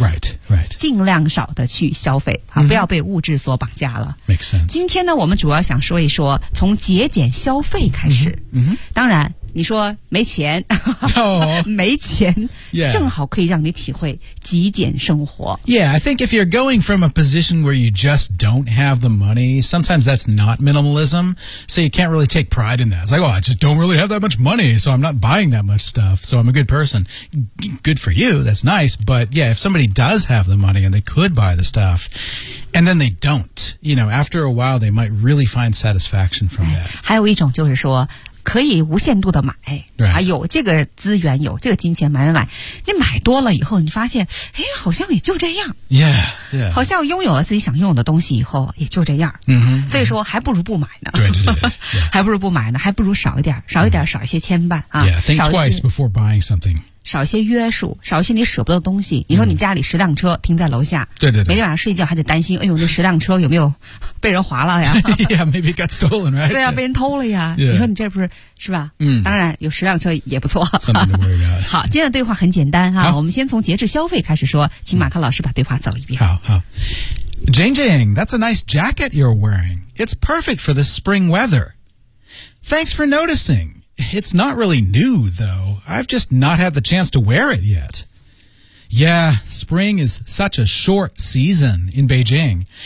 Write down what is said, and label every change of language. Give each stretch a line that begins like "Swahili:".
English: right.
Chinese: 尽量少的去消费、啊嗯、不要被物质所绑架了
English: Makes sense.
Chinese: 今天呢我们主要想说一说从节俭消费开始、当然你说没钱、没钱、
English: yeah.
Chinese: 正好可以让你体会极简生活
English: Yeah, I think if you're going from a position where you just don't have the money sometimes that's not minimalism so you can't really take pride in that It's like, oh, I just don't really have that much money so I'm not buying that much stuff so I'm a good person Good for you, that's nice but yeah, if somebody does have the money and they could buy the stuff and then they don't you know, after a while they might really find satisfaction from that
Chinese: 还有一种就是说可以无限度的买、
English: right.
Chinese: 啊、有这个资源有这个金钱买你买多了以后你发现哎，好像也就这样
English: yeah,
Chinese: 好像拥有了自己想拥有的东西以后也就这样、
English: mm-hmm.
Chinese: 所以说还不如不买呢对还不如不买呢还不如少一点少一点少一些牵绊、啊、
English: yeah, think twice before buying something
Chinese: 少一些约束少一些你舍不得的东西你说你家里十辆车停在楼下对每天晚上睡觉还得担心哎呦那十辆车有没有被人划了呀
English: yeah, maybe got stolen, right?
Chinese: 对啊被人偷了呀、
English: yeah.
Chinese: 你说你这不是是吧、嗯、当然有十辆车也不错
English: Something to worry about.
Chinese: 好今天的对话很简单啊我们先从节制消费开始说请马克老师把对话走一遍
English: 好 Jane Jane, that's a nice jacket you're wearing. It's perfect for the spring weather. Thanks for noticing. It's not really new, though. I've just not had the chance to wear it yet. Yeah, spring is such a short season in Beijing.